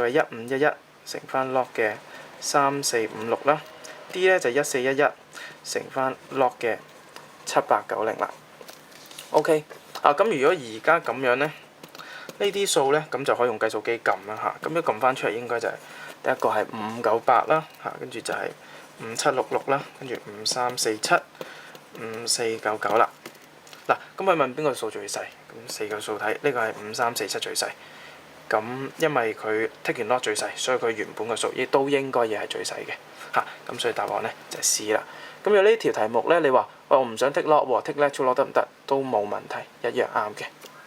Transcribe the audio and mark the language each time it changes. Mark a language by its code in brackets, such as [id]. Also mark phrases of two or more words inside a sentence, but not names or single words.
[yue] 係1511乘翻 log 嘅3456啦。D 咧就1411乘翻 log 嘅7890啦。OK，咁如果而家咁樣咧，呢啲數咧咁就可以用計數機撳啦咁一撳翻出嚟應該就係第一個係598啦跟住就係5766啦，跟住5347、5499啦。咁佢問邊個數最細？咁四個數睇，呢個係5347最細。咁因為佢 take 完 log 最細，所以佢原本嘅數亦都應該亦係最細嘅。咁所以答案咧就係 C 啦。咁有呢條題目咧，你話我唔想 [en] take log [yue] 喎， [en] take natural log [yue] 得唔得？都冇問題，一樣啱嘅。